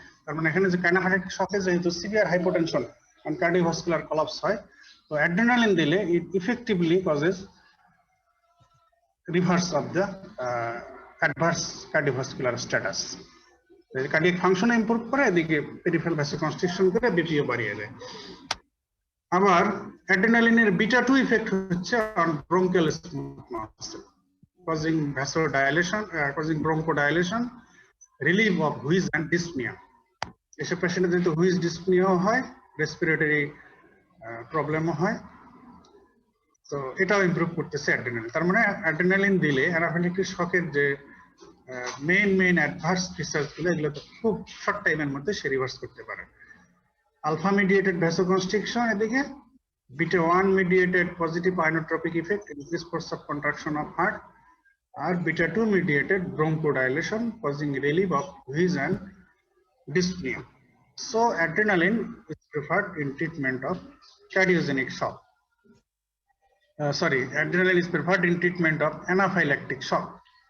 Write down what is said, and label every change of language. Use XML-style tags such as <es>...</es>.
<bn>তার মানে এখানে যে কাইনাফিলাক্টিক শকে যেহেতু severe hypotension</bn> <en>and cardiovascular collapse</en> <bn>হয়, তো অ্যাড্রেনালিন দিলে</bn> <en>it effectively causes reverse of the adverse cardiovascular status.</en> <bn>Cardiac function improve করে, এদিকে পেরিফেরাল ভ্যাসোকনস্ট্রিকশন করে বিপিও বাড়িয়ে দেয়। আবার অ্যাড্রেনালিনের বিটা 2 ইফেক্ট হচ্ছে</bn> <en>on bronchial smooth muscle, causing vasodilation, causing bronchodilation, relief of wheeze and dyspnea.</en> <bn>এসব পেশেন্টের যেহেতু হুইজ ডিসপ্নিয়া হয়, রেসপিরেটরি প্রবলেমও হয়, তো এটাও ইমপ্রুভ করতেছে অ্যাড্রেনালিন। তার মানে অ্যাড্রেনালিন দিলে অ্যানাফিলাক্টিক শকের যে মেইন অ্যাডভার্স ফিচার্স গুলো, এগুলো তো খুব শর্ট টাইমের মধ্যে সে রিভার্স করতে পারে।</bn> <en>Alpha mediated vasoconstriction এদিকে, beta 1 mediated positive inotropic effect, increase force of contraction of heart, আর beta 2 mediated bronchodilation causing relief of wheeze and dyspnea. So adrenaline is preferred in treatment of cardiogenic shock. Adrenaline is preferred in treatment of anaphylactic shock.</en>